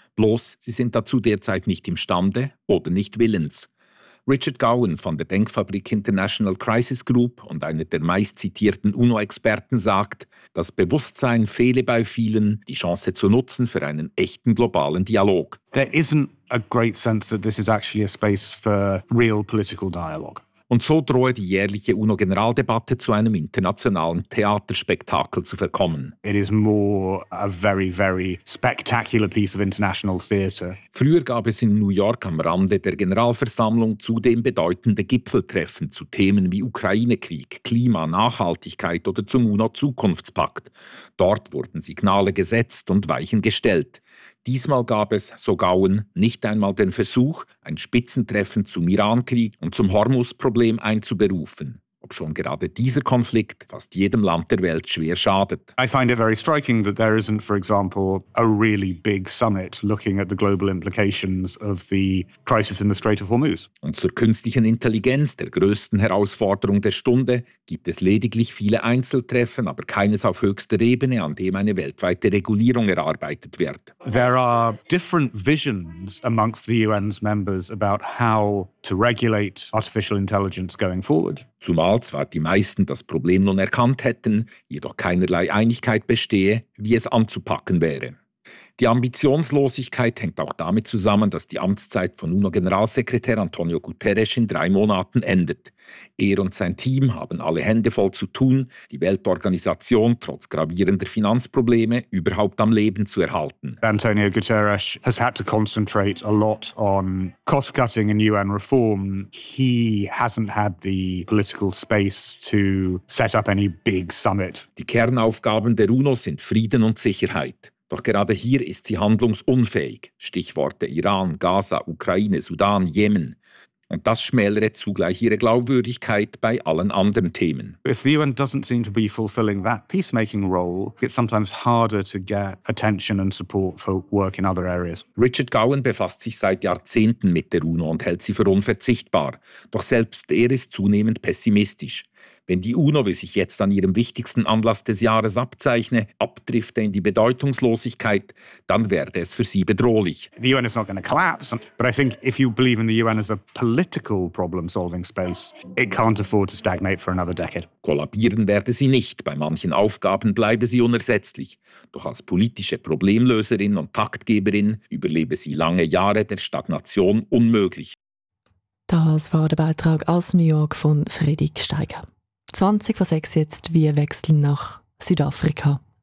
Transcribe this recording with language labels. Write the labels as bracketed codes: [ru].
[de] Bloß, sie sind dazu derzeit nicht imstande oder nicht willens. Richard Gowen von der Denkfabrik International Crisis Group und einer der meistzitierten UNO-Experten sagt, das Bewusstsein fehle bei vielen, die Chance zu nutzen für einen echten globalen Dialog. [en] There isn't a great sense that this is actually a space for real political dialogue. [de] Und so drohe die jährliche UNO-Generaldebatte zu einem internationalen Theaterspektakel zu verkommen. [en] It is more a very, very spectacular piece of international theater. [de] Früher gab es in New York am Rande der Generalversammlung zudem bedeutende Gipfeltreffen zu Themen wie Ukraine-Krieg, Klima, Nachhaltigkeit oder zum UNO-Zukunftspakt. Dort wurden Signale gesetzt und Weichen gestellt. Diesmal gab es, so Gowen, nicht einmal den Versuch, ein Spitzentreffen zum Iran-Krieg und zum Hormuz-Problem einzuberufen. Obschon gerade dieser Konflikt fast jedem Land der Welt schwer schadet. [en] I find it very striking that there isn't, for example, a really big summit looking at the global implications of the crisis in the Strait of Hormuz. [de] Und zur künstlichen Intelligenz, der größten Herausforderung der Stunde, gibt es lediglich viele Einzeltreffen, aber keines auf höchster Ebene, an dem eine weltweite Regulierung erarbeitet wird. [en] There are different visions amongst the UN's members about how to regulate artificial intelligence going forward. [de] Zumal zwar die meisten das Problem nun erkannt hätten, jedoch keinerlei Einigkeit bestehe, wie es anzupacken wäre. Die Ambitionslosigkeit hängt auch damit zusammen, dass die Amtszeit von UNO-Generalsekretär Antonio Guterres in 3 Monaten endet. Er und sein Team haben alle Hände voll zu tun, die Weltorganisation trotz gravierender Finanzprobleme überhaupt am Leben zu erhalten. [en] Antonio Guterres has had to concentrate a lot on cost-cutting and UN reform. He hasn't had the political space to set up any big summit. [de] Die Kernaufgaben der UNO sind Frieden und Sicherheit. Doch gerade hier ist sie handlungsunfähig. Stichworte Iran, Gaza, Ukraine, Sudan, Jemen. Und das schmälere zugleich ihre Glaubwürdigkeit bei allen anderen Themen. [en] If the UN doesn't seem to be fulfilling that peacemaking role, it's sometimes harder to get attention and support for work in other areas. [de] Richard Gowen befasst sich seit Jahrzehnten mit der UNO und hält sie für unverzichtbar. Doch selbst er ist zunehmend pessimistisch. Wenn die UNO, wie sich jetzt an ihrem wichtigsten Anlass des Jahres abzeichne, abdrifte in die Bedeutungslosigkeit, dann werde es für sie bedrohlich. [en] The UN is not going to collapse, but I think if you believe in the UN as a political problem-solving space, it can't afford to stagnate for another decade. [de] Kollabieren werde sie nicht. Bei manchen Aufgaben bleibe sie unersetzlich. Doch als politische Problemlöserin und Taktgeberin überlebe sie lange Jahre der Stagnation unmöglich. Das war der Beitrag aus New York von Fredrik Steiger. 20:06 jetzt, wir wechseln nach Südafrika.